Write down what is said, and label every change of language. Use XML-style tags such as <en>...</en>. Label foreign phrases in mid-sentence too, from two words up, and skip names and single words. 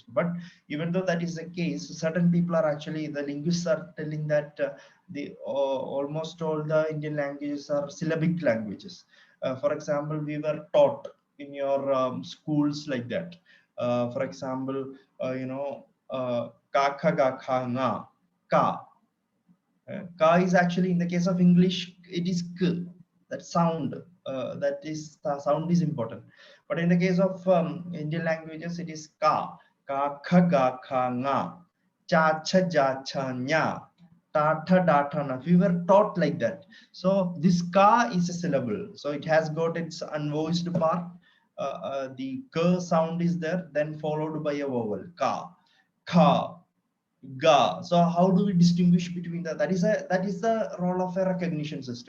<en>But even though that is the case, certain people are actually, the linguists are telling that the almost all the Indian languages are syllabic languages. For example, we were taught in your schools like that. For example,</en> <hi>ka kha ga kha nga ka.</hi> <en>Ka is actually, in the case of English, it is k. That sound, that is the sound is important. But in the case of Indian languages, it is</en> <hi>ka kha ga kha nga, cha cha ja cha nya, ta tha da tha na.</hi> <en>We were taught like that. So this ka is a syllable. So it has got its unvoiced part. The k sound is there, then followed by a vowel, ka, ga. So how do we distinguish between that is the role of a recognition system.</en>